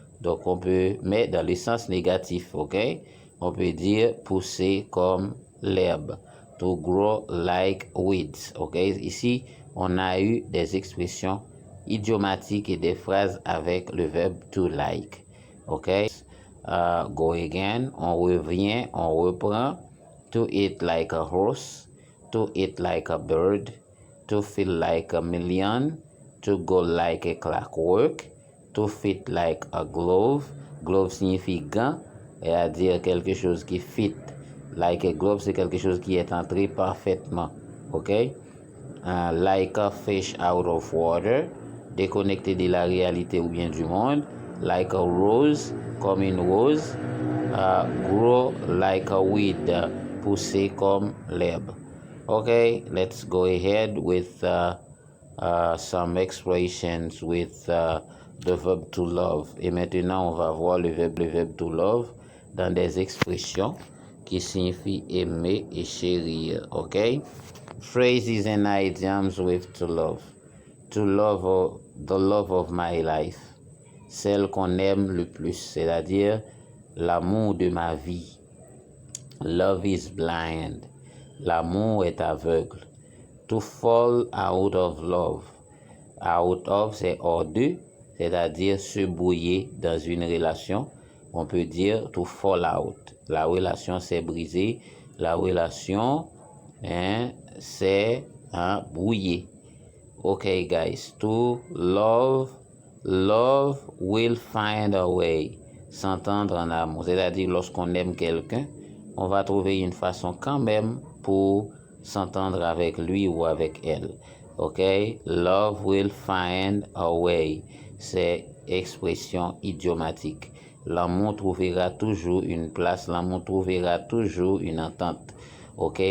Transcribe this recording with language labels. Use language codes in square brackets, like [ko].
[fr] Donc, on peut mettre dans le sens négatif, ok? On peut dire pousser comme l'herbe. [en] To grow like weeds, [fr] ok? Ici, on a eu des expressions idiomatiques et des phrases avec le verbe to like, ok? [en] Go again, [fr] on revient, on reprend. [en] To eat like a horse, to eat like a bird, to feel like a million, to go like a clockwork, to fit like a glove. [fr] Glove signifie gant, c'est-à-dire quelque chose qui fit. [en] Like a glove, [fr] c'est quelque chose qui est entré parfaitement. Ok? [en] Like a fish out of water, [fr] déconnecté de la réalité ou bien du monde. [en] Like a rose, [fr] comme une rose. [en] Grow like a weed, [fr] pousser comme l'herbe. [en] Okay, let's go ahead with some expressions with the verb to love. [fr] Et maintenant, on va voir le verbe to love dans des expressions qui signifient aimer et chérir. [en] Okay? Phrases and idioms with to love. To love, the love of my life. [fr] Celle qu'on aime le plus, c'est-à-dire l'amour de ma vie. [en] Love is blind. [fr] L'amour est aveugle. [en] To fall out of love. [fr] Out of, c'est hors de, c'est-à-dire se brouiller dans une relation. On peut dire to fall out. La relation s'est brisée. La relation s'est brouillée. [en] Ok, guys. To love, love will find a way. [fr] S'entendre en amour. C'est-à-dire lorsqu'on aime quelqu'un, on va trouver une façon quand même pour s'entendre avec lui ou avec elle. Ok? [en] Love will find a way. [fr] C'est expression idiomatique. L'amour trouvera toujours une place. L'amour trouvera toujours une entente. Ok?